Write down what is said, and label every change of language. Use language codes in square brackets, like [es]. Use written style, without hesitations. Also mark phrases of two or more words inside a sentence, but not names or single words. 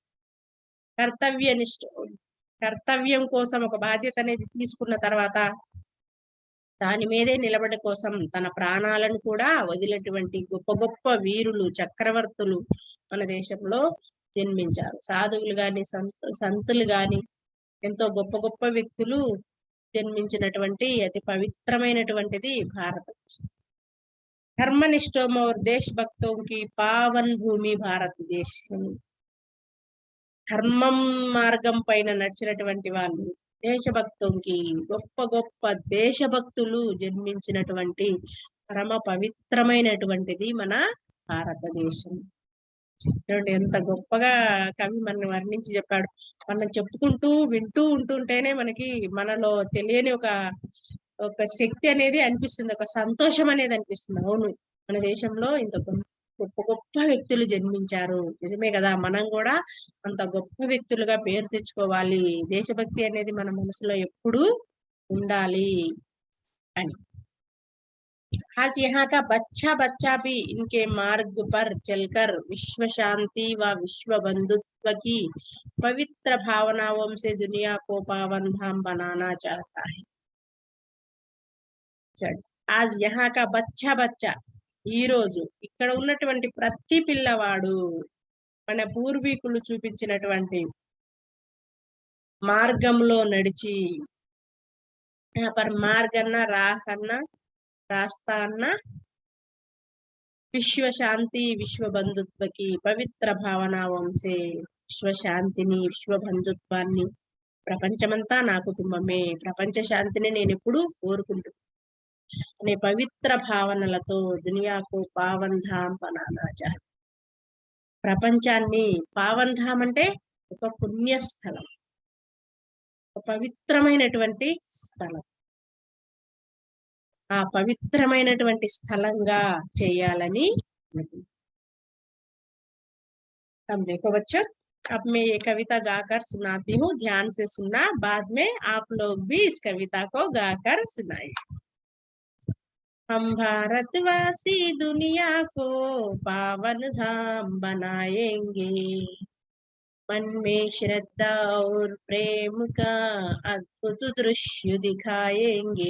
[te] కర్తవ్యం కోసం ఒక బాధ్యత అనేది తీసుకున్న తర్వాత దాని మీదే నిలబడే కోసం తన ప్రాణాలను కూడా వదిలేటువంటి గొప్ప గొప్ప వీరులు, చక్రవర్తులు మన దేశంలో జన్మించారు. సాధువులు గాని, సంతులు గాని, ఎంతో గొప్ప గొప్ప వ్యక్తులు జన్మించినటువంటి అతి పవిత్రమైనటువంటిది భారతదేశం. [hi] धर्मनिष्ठों और देशभक्तों की पावन भूमि భారతదేశం. [te] ధర్మం మార్గం పైన నడిచినటువంటి వాళ్ళు, దేశభక్తుకి గొప్ప గొప్ప దేశభక్తులు జన్మించినటువంటి పరమ పవిత్రమైనటువంటిది మన భారతదేశం. ఎంత గొప్పగా కవి మనం వర్ణించి చెప్పాడు. మనం చెప్పుకుంటూ వింటూ ఉంటుంటేనే మనకి మనలో తెలియని ఒక శక్తి అనేది అనిపిస్తుంది, ఒక సంతోషం అనేది అనిపిస్తుంది. అవును, మన దేశంలో ఇంత గొప్ప గొప్ప వ్యక్తులు జన్మించారు, నిజమే కదా, మనం కూడా అంత గొప్ప వ్యక్తులుగా పేరు తెచ్చుకోవాలి, దేశభక్తి అనేది మన మనసులో ఎప్పుడూ ఉండాలి అని. [hi] आज यहाँ का बच्चा बच्चा भी इनके मार्ग पर चलकर विश्व शांति व विश्व बंधुत्व की पवित्र भावनाओं से दुनिया को पावन धाम बनाना चाहता है. आज यहाँ का बच्चा बच्चा, [te] ఈ రోజు ఇక్కడ ఉన్నటువంటి ప్రతి పిల్లవాడు మన పూర్వీకులు చూపించినటువంటి మార్గంలో నడిచి, [hi] पर मार्ग अन्ना राह अन्ना रास्ता अन्ना विश्व शांति विश्व बंधुत्व की पवित्र भावनाओं से विश्व [te] శాంతిని, విశ్వ బంధుత్వాన్ని, ప్రపంచమంతా నా కుటుంబమే, ప్రపంచ శాంతిని నేను ఎప్పుడు కోరుకుంటున్నాను అనే పవిత్ర భావనలతో [hi] दुनियाकु पावन धाम बनाना चाहते. [te] ప్రపంచాన్ని [hi] पावन धाम [te] అంటే ఒక పుణ్యస్థలం, ఒక పవిత్రమైనటువంటి స్థలం. ఆ పవిత్రమైనటువంటి స్థలంగా చేయాలని అనుకుంటున్నాను. [hi] अब देखो बच्चों, अब मैं ये कविता गाकर सुनाती हूँ, ध्यान से सुनना, बाद में आप लोग भी इस कविता को गाकर सुनाइए। हम भारतवासी दुनिया को पावन धाम बनाएंगे, मन में श्रद्धा और प्रेम का अद्भुत दृश्य दिखाएंगे।